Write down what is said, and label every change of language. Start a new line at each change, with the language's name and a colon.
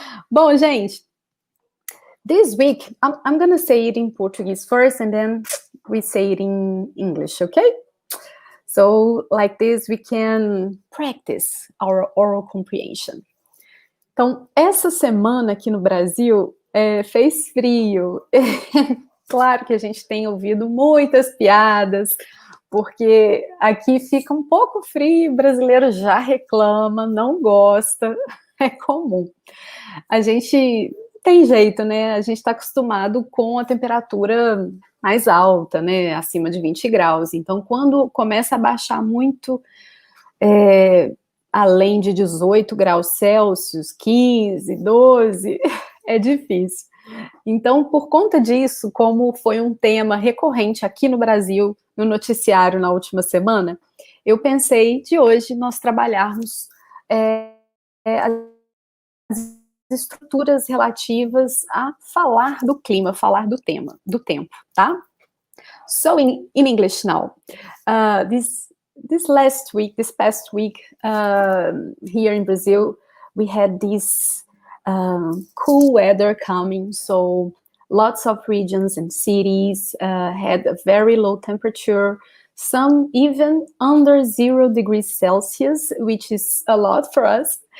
Portuguese: Bom, gente,
English: this week, I'm going to say it in Portuguese first, and then we say it in English, okay? So, like this, we can practice our oral comprehension.
Portuguese: Então, essa semana aqui no Brasil, fez frio. Claro que a gente tem ouvido muitas piadas, porque aqui fica um pouco frio, o brasileiro já reclama, não gosta, é comum. A gente tem jeito, né? A gente está acostumado com a temperatura mais alta, né? Acima de 20 graus. Então, quando começa a baixar muito, além de 18 graus Celsius, 15, 12, é difícil. Então, por conta disso, como foi um tema recorrente aqui no Brasil, no noticiário na última semana, eu pensei de hoje nós trabalharmos as estruturas relativas a falar do clima, falar do tema, do tempo, tá?
English: So in English now, this past week, here in Brazil, we had this cool weather coming, so lots of regions and cities had a very low temperature, some even under 0 degrees Celsius, which is a lot for us.